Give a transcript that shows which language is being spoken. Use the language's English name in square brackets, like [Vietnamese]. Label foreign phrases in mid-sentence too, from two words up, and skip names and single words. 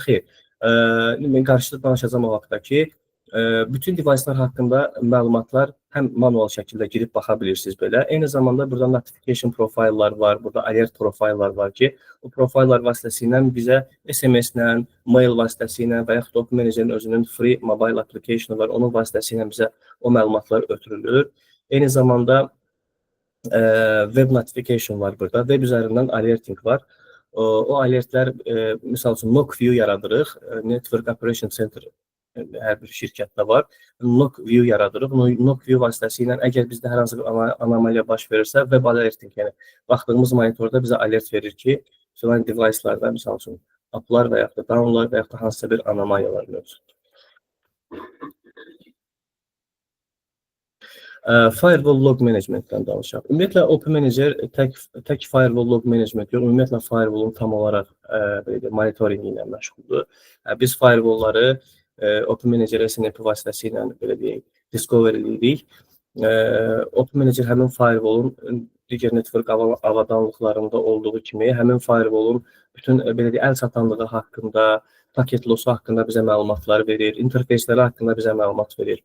[Azerbaijani] Xeyr, mən qarşıda danışacağım o vaxtda ki, bütün device'lar haqqında məlumatlar həm manual şəkildə girib baxa bilirsiniz belə. Eyni zamanda burada notification profillar var, burada alert profillar var ki, o profillar vasitəsilə bizə SMS-lə, mail vasitəsilə və yaxud da OP Managerin özünün [English] free mobile application [Azerbaijani] var, onun vasitəsilə bizə o məlumatlar ötürülür. Eyni zamanda [English] web notification [Azerbaijani] var burada, web üzərindən alerting var. O alertlər, misal üçün, [English] NOC view [Azerbaijani] yaradırıq, [English] Network Operation Center [Azerbaijani] hər bir şirkətdə var. [English] NOC view [Azerbaijani] yaradırıq. [English] NOC view [Azerbaijani] vasitəsilə əgər bizdə hər hansı bir anomaliya baş verirsə, [English] web alerting, [Azerbaijani] yəni baxdığımız monitorda bizə alert verir ki, filan device'larda, misal üçün, uplar və yaxud da downlar və yaxud da hansısa bir anomaliyalar mövcud. [English] Firewall log managementdən [Azerbaijani] danışaq. Ümumiyyətlə, OP Manager tək [English] firewall log management [Azerbaijani] yox, ümumiyyətlə firewall'un tam olaraq monitoringi ilə məşğuldur. Biz firewall'ları OP Manager SNMP vasitəsilə belə deyək, discover edirik. OP Manager həmin firewall'un digər network avadanlıqlarında olduğu kimi, həmin firewall'un bütün belə deyək, əl çatanlığı haqqında, paket losu haqqında bizə məlumatlar verir, interfeysləri haqqında bizə məlumat verir.